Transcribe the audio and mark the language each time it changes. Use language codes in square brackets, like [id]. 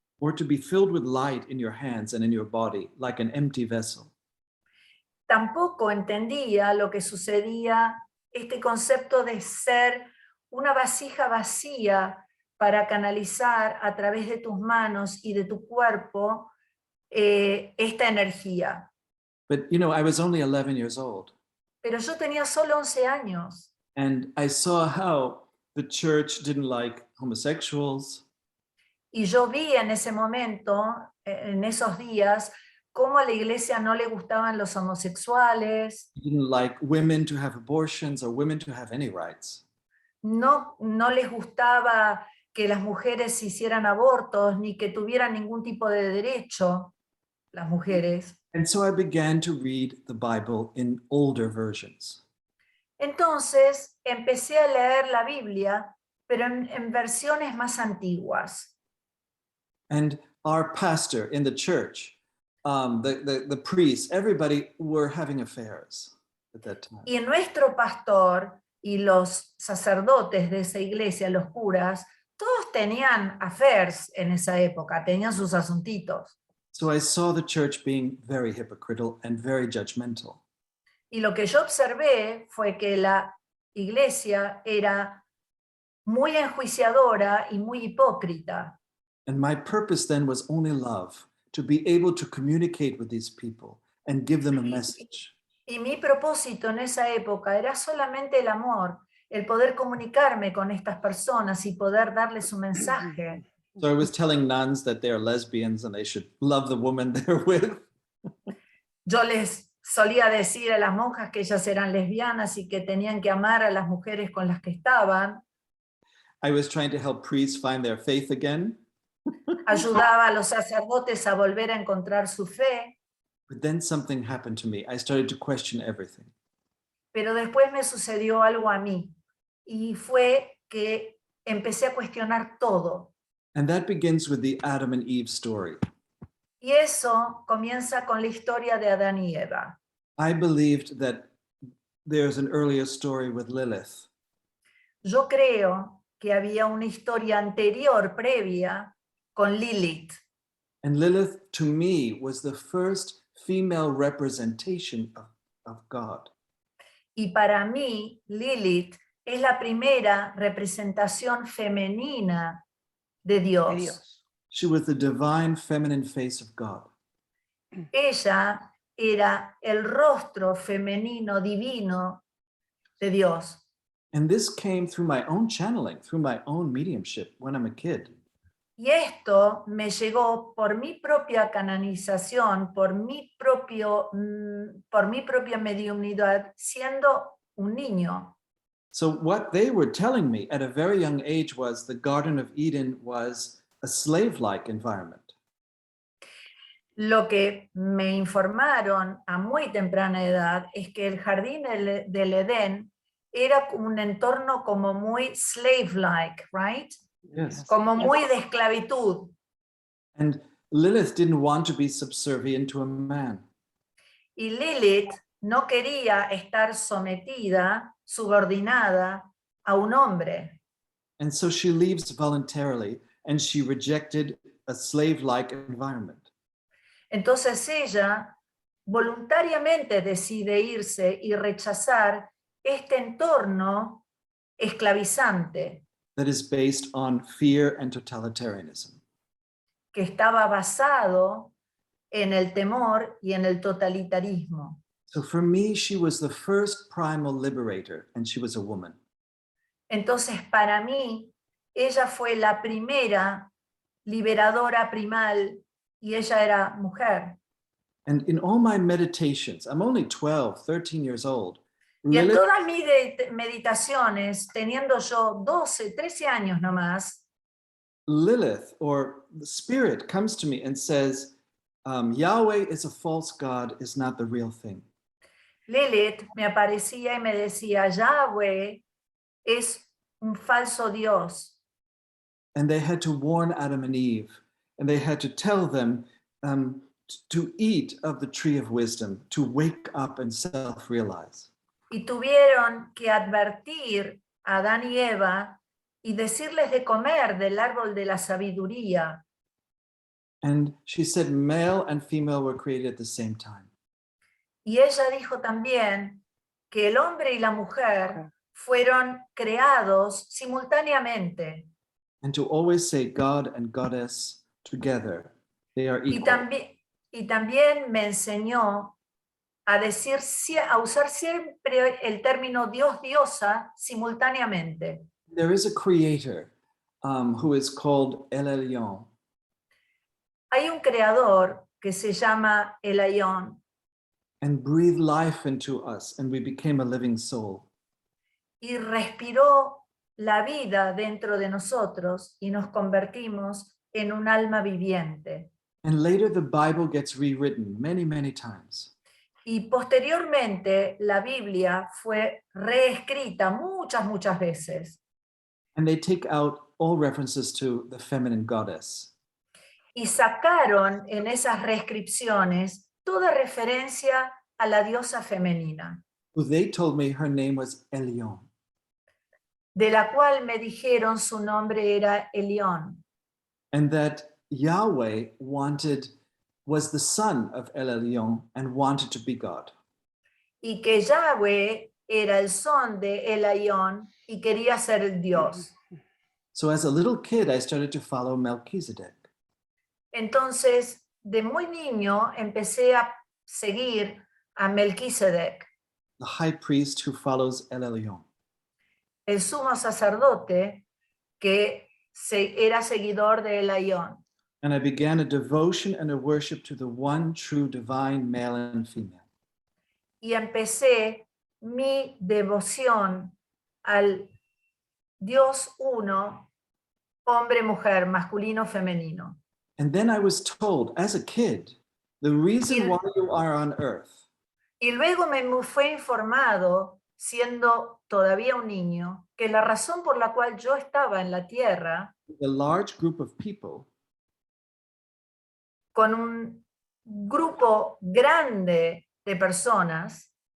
[en] Or to be filled with light in your hands and in your body, like an empty vessel. [es] Tampoco entendía lo que sucedía, este concepto de ser una vasija vacía para canalizar a través de tus manos y de tu cuerpo esta energía. [en] But you know, I was only 11 years old, [es] Pero yo tenía solo 11 años [en] and I saw how the church didn't like homosexuals, [es] y yo vi en ese momento, en esos días, cómo a la iglesia no le gustaban los homosexuales, [en] didn't like women to have abortions or women to have any rights. [es] no les gustaba que las mujeres hicieran abortos ni que tuvieran ningún tipo de derecho, las mujeres. [en] And so I began to read the Bible in older versions. [es] Entonces empecé a leer la Biblia, pero en versiones más antiguas. [en] And our pastor in the church, the priests, everybody were having affairs at that time. [es] Y nuestro pastor y los sacerdotes de esa iglesia, los curas, todos tenían affairs en esa época, tenían sus asuntitos. [en] So I saw the church being very hypocritical and very judgmental. [es] Y lo que yo observé fue que la iglesia era muy enjuiciadora y muy hipócrita. [en] And my purpose then was only love, to be able to communicate with these people and give them a message. [es] Y mi propósito en esa época era solamente el amor, el poder comunicarme con estas personas y poder darles un mensaje. [en] So I was telling nuns that they're lesbians and they should love the woman they're with. [es] Yo les solía decir a las monjas que ellas eran lesbianas y que tenían que amar a las mujeres con las que estaban. [en] I was trying to help priests find their faith again. [es] Ayudaba a los sacerdotes a volver a encontrar su fe, [en] But then something happened to me. I started to question everything. [es] pero después me sucedió algo a mí y fue que empecé a cuestionar todo. [en] And that begins with the Adam and Eve story. [es] Y eso comienza con la historia de Adán y Eva. [en] I believed that there's an earlier story with Lilith. [es] Yo creo que había una historia anterior, previa, con Lilith. [en] And Lilith, to me, was the first female representation of God. [es] Y para mí, Lilith es la primera representación femenina de Dios. De Dios. [en] She was the divine feminine face of God. [es] Ella era el rostro femenino divino de Dios. [en] And this came through my own channeling, through my own mediumship when I'm a kid. [es] Y esto me llegó por mi propia canonización, por mi propia mediunidad, siendo un niño. [en] So what they were telling me at a very young age was the Garden of Eden was a slave-like environment. [es] Lo que me informaron a muy temprana edad es que el jardín del Edén era un entorno como muy [en] slave-like, right? Yes. [es] Como muy de esclavitud. [en] And Lilith didn't want to be subservient to a man. [es] Y Lilith no quería estar sometida, subordinada a un hombre. [en] And so she leaves voluntarily and she rejected a slave-like environment. [es] Entonces ella voluntariamente decide irse y rechazar este entorno esclavizante [en] That is based on fear and totalitarianism. [es] que estaba basado en el temor y en el totalitarismo. [en] So for me, she was the first primal liberator, and she was a woman. [es] Entonces, para mí, ella fue la primera liberadora primal y ella era mujer. [en] And in all my meditations, I'm only 12, 13 years old. [es] Y en Lilith, todas mis meditaciones, teniendo yo 12, 13 años nomás, [en] Lilith, or the spirit, comes to me and says, Yahweh is a false god, is not the real thing. [es] Lilith me aparecía y me decía, Yahweh es un falso Dios. [en] And they had to warn Adam and Eve, and they had to tell them to eat of the tree of wisdom, to wake up and self-realize. [es] Y tuvieron que advertir a Adán y Eva y decirles de comer del árbol de la sabiduría. [en] And she said male and female were created at the same time. [es] Y ella dijo también que el hombre y la mujer fueron creados simultáneamente. [en] And to always say God and Goddess together, they are [es] Y [en] equal. [es] también me enseñó a decir, a usar siempre el término Dios, diosa simultáneamente. [en] There is a creator who is called El Elyon, [es] Hay un creador que se llama El Elyon [en] and breathed life into us, and we became a living soul. [es] y respiró la vida dentro de nosotros y nos convertimos en un alma viviente. [en] And later the Bible gets rewritten many, many times. [es] Y posteriormente la Biblia fue reescrita muchas veces. [en] And they take out all references to the feminine goddess. [es] Y sacaron en esas reescripciones toda referencia a la diosa femenina, [en] Who they told me her name was Elyon. [es] de la cual me dijeron su nombre era Elión, [en] And that Yahweh was the son of El Elyon and wanted to be God. [es] y que Yahweh era el son de Elión y quería ser el Dios. [en] So as a little kid, I started to follow Melchizedek. [es] Entonces, de muy niño empecé a seguir a Melquisedec, [en] The high priest who follows El Elyon. [es] el sumo sacerdote que era seguidor de Elión. [en] And I began a devotion and a worship to the one true divine male and female. [es] Y empecé mi devoción al Dios uno, hombre, mujer, masculino, femenino. [en] And then I was told as a kid, the reason why you are on earth [es] Y luego me fue informado, siendo todavía un niño, que la razón por la cual yo estaba en la tierra [en] a large group of people [es] con un grupo grande de personas